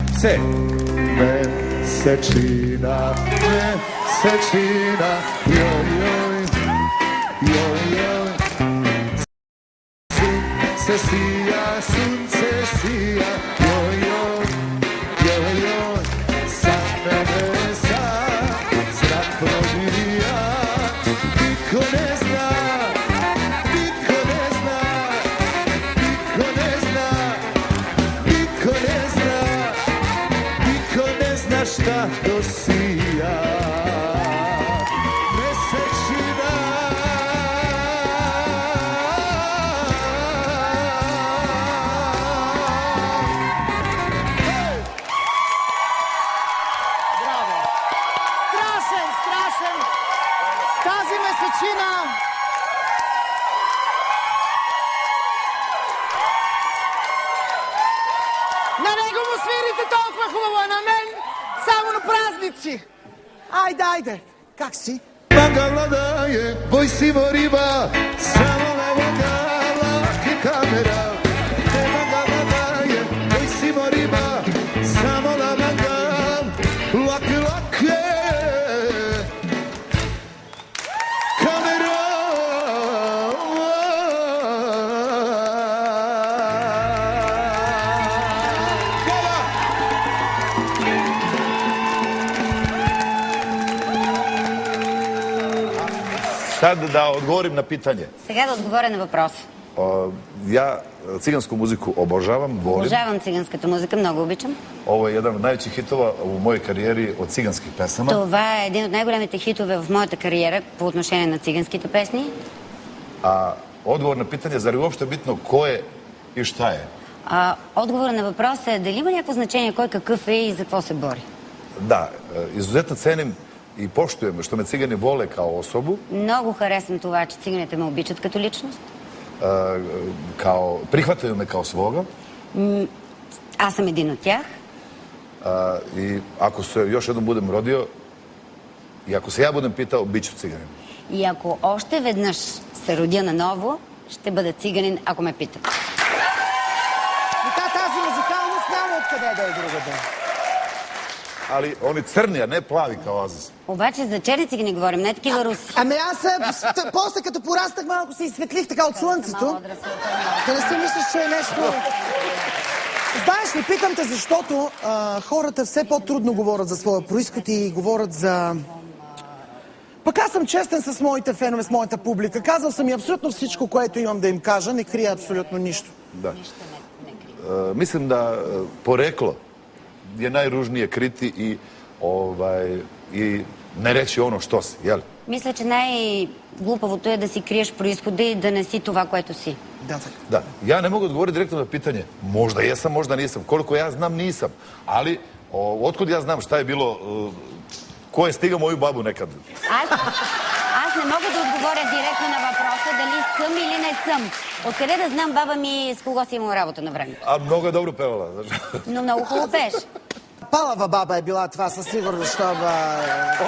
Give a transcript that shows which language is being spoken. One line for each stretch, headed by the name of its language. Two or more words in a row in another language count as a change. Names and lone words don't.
Serbian: Се. Месечина, месечина, јој, јој, јој, јој. Sunce sija, sunce sija, joj, joj, joj, joj. Sad mene zrak probija. Niko ne zna, niko ne zna, niko ne zna, niko ne zna, niko ne zna šta to sija. Mesečina.
Bulgarian: Тази месечина на него му свирите толкова хубаво, а на мен само на празници.
Serbian: Ajde, ajde. Kak si? Magala je, boj si riba, samo na magala ke kamera. Te magala je, boj si riba, samo na magala, lake, lake. Kamera. Sad da odgovorim na pitanje.
Bulgarian: Сега да отговоря на въпрос.
Serbian: Ja cigansku muziku obožavam, volim.
Bulgarian: Обожавам циганската музика, много обичам.
Serbian: Ovo je jedan od najvećih hitova u mojoj karijeri od ciganskih pesama.
Bulgarian: Това е един от най-големите хитове в моята кариера по отношение на циганските песни.
Serbian: A odgovor na pitanje, zar je uopšte bitno ko je i šta je?
Bulgarian: Отговорът на въпроса е дали има някакво значение кой какъв е и за какво се бори.
Serbian: Da, izuzetno cenim i poštujem što me cigani vole kao osobu.
Bulgarian: Много харесвам това, че циганите ме обичат като личност.
Serbian: Prihvataju me kao svoga.
Bulgarian: Аз съм един от тях.
Serbian: I ako se još jednom budem rodio i ako se ja budem pitao, bit ću ciganin.
Bulgarian: И ако още веднъж се родя наново, ще бъда циганин, ако ме питат. Тази музикалност няма откъде да е другаде.
Serbian: Ali oni crni, a ne plavi kao Азис.
Bulgarian: Обаче за черници ги не говорим, не такива руси. Ами аз после като пораснах малко се изсветлих така от слънцето. Да не си мислиш, че е нещо... Знаеш ли, питам те, защото хората все по-трудно говорят за своя произход и говорят за... Пък аз съм честен с моите фенове, с моята публика. Казал съм и абсолютно всичко, което имам да им кажа. Не крия абсолютно нищо.
Serbian: Da. Mislim da poreklo je najružnije kriti i ne reći ono što si, jel?
Bulgarian: Мисля, че най-глупавото е да си криеш произхода и да не си това, което си. Да, така.
Serbian: Da, ja ne mogu odgovoriti direktno na pitanje. Možda jesam, možda nisam. Koliko ja znam, nisam. Ali, otkud ja znam šta je bilo, ko je stigao moju babu nekad?
Bulgarian: Аз не мога да отговоря директно на въпроса дали съм или не съм. Откъде да знам баба ми с кого си имала работа на време?
Serbian: A mnogo je dobro pevala.
Bulgarian: Но много хубаво пееш. Палава баба е била това със сигурност,